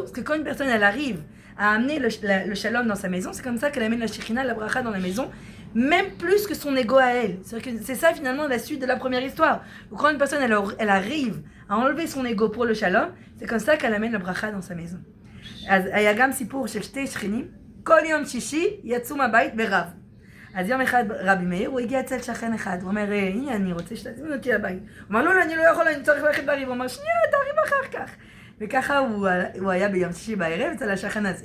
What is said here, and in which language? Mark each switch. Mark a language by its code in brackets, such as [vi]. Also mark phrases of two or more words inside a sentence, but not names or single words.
[fr] Parce que quand une personne, elle arrive à amener le Shalom dans sa maison, c'est comme ça qu'elle amène la Shekhinah, la Bracha dans la maison. Même plus que son ego à elle. C'est ça finalement la suite de la première histoire. Donc, quand une personne elle arrive à enlever son ego pour le shalom, c'est comme ça qu'elle amène la bracha dans sa maison. [he] אז היה גם סיפור של שתי שכנים, כל יום שישי יצאו מהבית ברב. אז יום אחד רבי מאיר, הוא הגיע אצל שכן אחד, הוא אומר, הנה אני רוצה שתזמין אותי לבית. הוא אמר, לא, אני לא יכול, אני צריך ללכת בריב. הוא אמר, שנייה, תריב אחר כך. וככה הוא היה ביום שישי בערב אצל השכן הזה.